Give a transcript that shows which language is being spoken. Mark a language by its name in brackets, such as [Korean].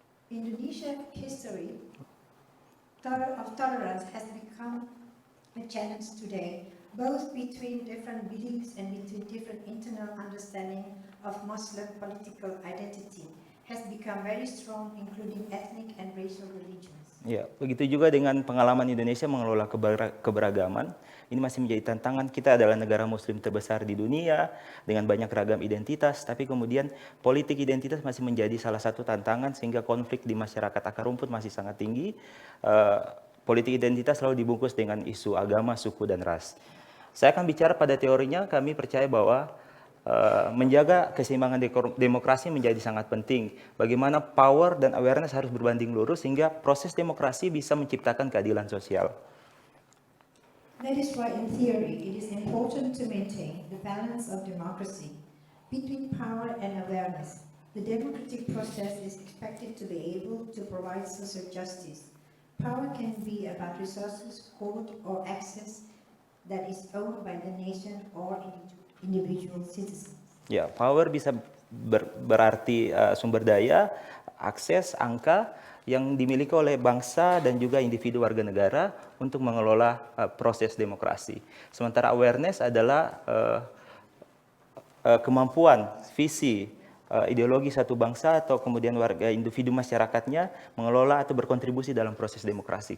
[English] Indonesian history of tolerance has become a challenge today, both between different beliefs and between different internal understanding of Muslim political identity. Has become very strong, including ethnic and racial religions. [Indonesian] Ya, begitu juga dengan pengalaman Indonesia mengelola keberagaman. Ini masih menjadi tantangan. Kita adalah negara Muslim terbesar di dunia dengan banyak ragam identitas, tapi kemudian politik identitas masih menjadi salah satu tantangan sehingga konflik di masyarakat akar rumput masih sangat tinggi. Politik identitas selalu dibungkus dengan isu agama, suku, dan ras. Saya akan bicara pada teorinya. Kami percaya bahwa menjaga keseimbangan demokrasi menjadi sangat penting. Bagaimana power dan awareness harus berbanding lurus sehingga proses demokrasi bisa menciptakan keadilan sosial. [English] That is why in theory it is important to maintain the balance of democracy between power and awareness. The democratic process is expected to be able to provide social justice. Power can be about resources, hold, or access that is owned by the nation or individual citizens. [Indonesian] Ya, power bisa berarti sumber daya, akses, angka yang dimiliki oleh bangsa dan juga individu warga negara untuk mengelola proses demokrasi. Sementara awareness adalah kemampuan, visi, ideologi satu bangsa atau kemudian warga individu masyarakatnya mengelola atau berkontribusi dalam proses demokrasi.